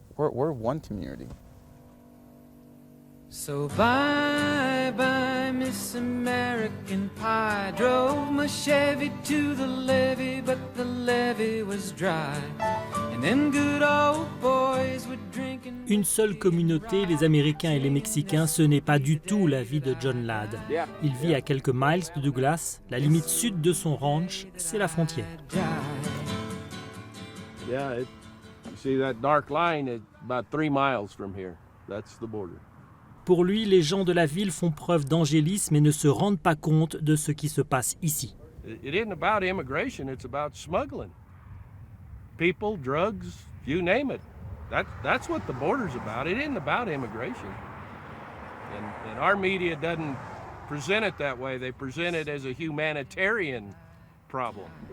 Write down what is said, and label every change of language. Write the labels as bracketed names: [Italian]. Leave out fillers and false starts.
[English] We're one community. So bye bye Miss American Pie. Drove my Chevy to the levee, but the levee was dry. And them good old boys would drink and... [French] Une seule communauté, les Américains et les Mexicains, ce n'est pas du tout la vie de John Ladd. Il vit à quelques miles de Douglas. La limite sud de son ranch, c'est la frontière. [English] Yeah, you see that dark line is about 3 miles from here. That's the border. [French] Pour lui, les gens de la ville font preuve d'angélisme et ne se rendent pas compte de ce qui se passe ici. [English] It isn't about immigration, it's about smuggling. People, drugs, you name it. That's what the border's about. It isn't about immigration. And our media doesn't present it that way. They present it as a humanitarian problem.